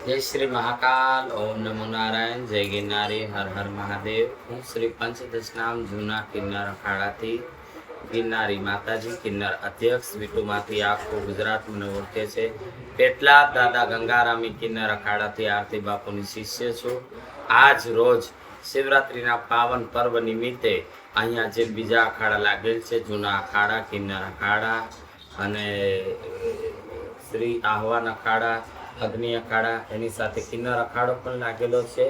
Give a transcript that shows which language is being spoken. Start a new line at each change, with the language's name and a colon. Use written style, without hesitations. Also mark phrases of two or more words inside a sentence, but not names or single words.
Hindi: जय श्री महाकाल, ओम नमो नारायण, जय गिरनारी, हर हर महादेव।
Gujarati: હું શ્રી પંચદશનામ જૂના કિન્નર અખાડાથી ગિરનારી માતાજી કિન્નર અધ્યક્ષ વિટુમાંથી આખું ગુજરાત મને ઓળખે છે। પેટલાદ દાદા ગંગારામી કિન્નર અખાડાથી આરતી બાપુની શિષ્ય છું। આજ રોજ શિવરાત્રિના પાવન પર્વ નિમિત્તે અહીંયા જે બીજા અખાડા લાગેલ છે, જૂના અખાડા, કિન્નર અખાડા અને શ્રી આહવાન અખાડા, અગ્નિ અખાડા, એની સાથે કિન્નર અખાડો પણ લાગેલો છે।